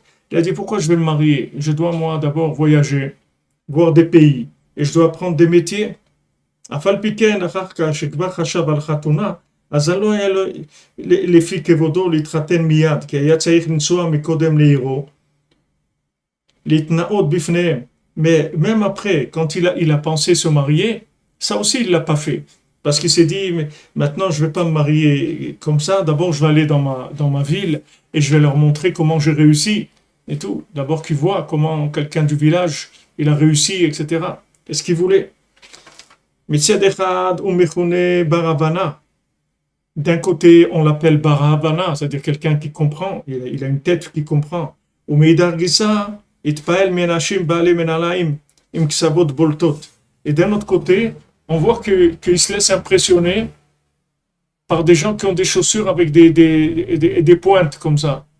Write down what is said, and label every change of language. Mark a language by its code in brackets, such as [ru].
[fr] Il a dit, pourquoi je vais me marier? Je dois, moi, d'abord voyager, voir des pays, et je dois apprendre des métiers. [he] אף על פי כן, אחר כך שכבר חשב על חתונה, אז לא היה לו לפי כבודו להתחתן מיד, כי היה צריך לנסוע מקודם לעירו, להתנאות בפניהם. [fr] Mais même après, quand il a pensé se marier, ça aussi il l'a pas fait. Parce qu'il s'est dit, mais maintenant je vais pas me marier comme ça, d'abord je vais aller dans ma ville et je vais leur montrer comment j'ai réussi et tout. D'abord qu'ils voient comment quelqu'un du village, il a réussi, etc. Qu'est-ce qu'il voulait? [he] מצד אחד הוא מכונה בר הבנה. [fr] D'un côté, on l'appelle bar Havana, c'est-à-dire quelqu'un qui comprend, il a une tête qui comprend. [he] ומאידך גיסא, התפעל מאנשים בעלי מנהליים, im ksavot boltot. [fr] Et d'un autre côté, on voit qu'il se laisse impressionner par des gens qui ont des chaussures avec des pointes comme ça.